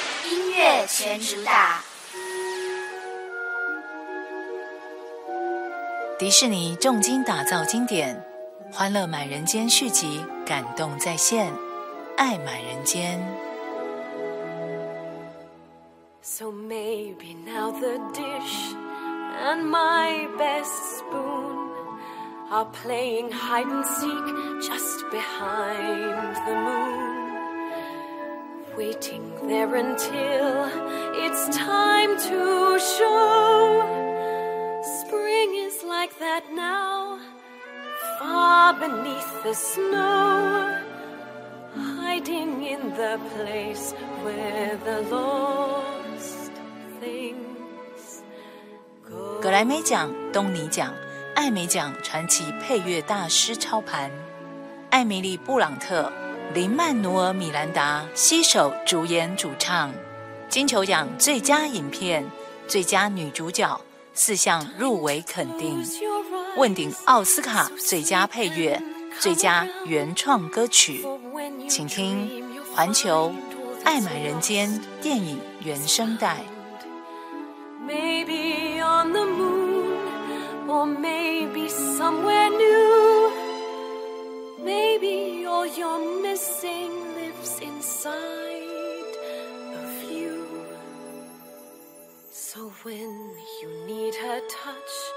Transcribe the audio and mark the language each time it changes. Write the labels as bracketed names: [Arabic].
[Chinese] 音乐全主打。迪士尼重金打造经典欢乐满人间续集，感动再现，爱满人间。 [English] So maybe now the dish and my best spoon are playing hide and seek just behind the moon, waiting there until it's time to show. Spring is like that now. Far beneath the snow, hiding in the place where the lost things go. [Chinese] 格莱美奖、东尼奖、艾美奖传奇配乐大师操盘，艾米莉·布朗特、林曼努尔·米兰达携手主演主唱，金球奖最佳影片、最佳女主角四项入围肯定。问鼎奥斯卡最佳配乐、最佳原创歌曲，请听环球《爱满人间》电影原声带。 [English] Maybe on the moon, or maybe somewhere new. Maybe all you're missing lives inside of you. So when you need her touch.